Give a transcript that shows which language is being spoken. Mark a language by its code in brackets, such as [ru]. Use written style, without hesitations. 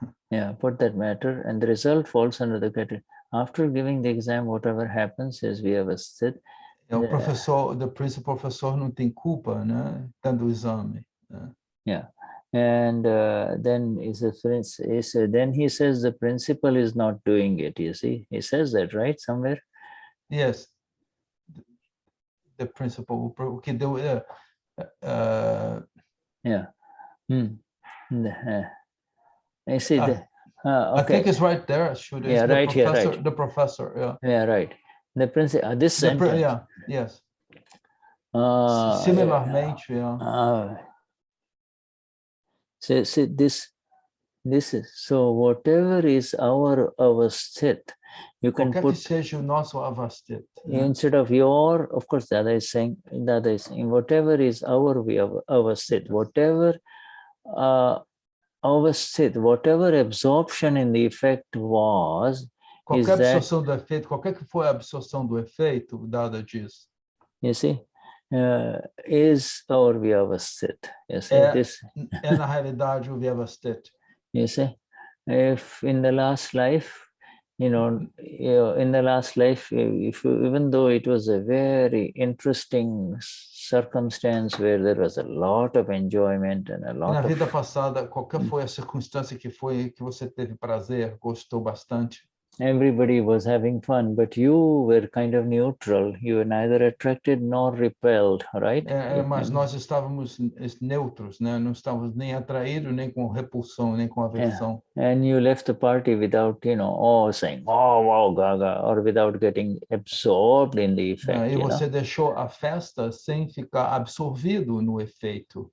[en] Yeah, put that matter, and the result falls under the category. After giving the exam, whatever happens is Vyavasthit. The principal professor [pt] não tem culpa, né? Dando o exame. [en] Yeah, and then then he says the principal is not doing it. You see, he says that, right, somewhere. Yes, the principal. Okay, yeah. I see. Okay. I think it's right there. Yeah, right here, right. The professor. Yeah. Yeah, right. The principal. This sentence. Yeah. Yes. [pt] Similarmente, [en] yeah. See, this is so. Whatever is our avasthit, you can put [pt] seja o nosso avasthit, [en] instead of your. Of course, Dada is saying whatever is our avasthit, whatever avasthit, whatever absorption in the effect was. [pt] Qualquer absorção do efeito, qualquer que for a absorção do efeito, Dada diz. [en] You see, is our Vyavasthit. You see, [pt] é na realidade o Vyavasthit. [en] You see, if in the last life, in the last life, even though it was a very interesting circumstance where there was a lot of enjoyment and a lot [pt] na vida passada, qualquer foi a circunstância que você teve prazer, gostou bastante. [en] Everybody was having fun, but you were kind of neutral. You were neither attracted nor repelled, right? [pt] Mas nós estávamos neutros, né? Não estávamos nem atraídos, nem com repulsão, nem com aversão. [en] And you left the party without, saying, "Oh, wow, gaga," or without getting absorbed in the effect. [pt] E você deixou a festa sem ficar absorvido no efeito.